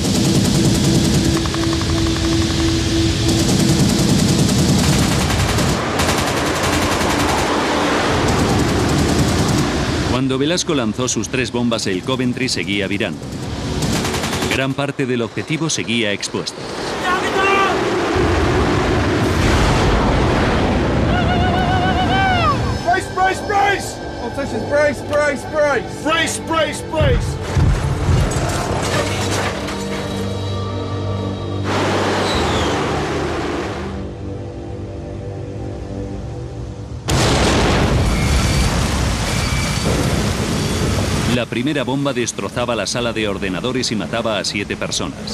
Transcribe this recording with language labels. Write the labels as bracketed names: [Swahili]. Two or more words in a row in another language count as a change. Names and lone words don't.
[Spanish] Cuando Velasco lanzó sus 3 bombas, el Coventry seguía virando. Gran parte del objetivo seguía expuesto. [English] Brace, brace! Politicians, brace, brace, brace! Brace, brace, brace! [Spanish] La primera bomba destrozaba la sala de ordenadores y mataba a 7 personas.